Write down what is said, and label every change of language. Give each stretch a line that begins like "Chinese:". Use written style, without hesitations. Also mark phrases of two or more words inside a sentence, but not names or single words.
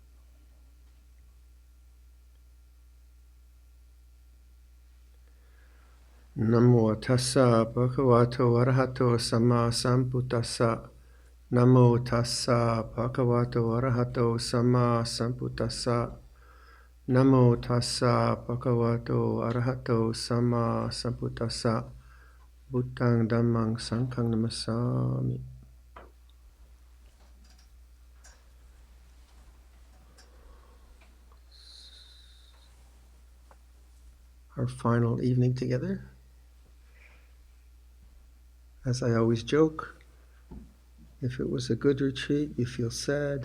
Pali: Namo tassa bhagavato arahato sama sambuddhassa. Namo tassa bhagavato arahato sama sambuddhassa. Namo tassa bhagavato arahato sama sambuddhassa. Buddhang dhammang sanghang namasami.
English: Our final evening together. As I always joke, if it was a good retreat, you feel sad.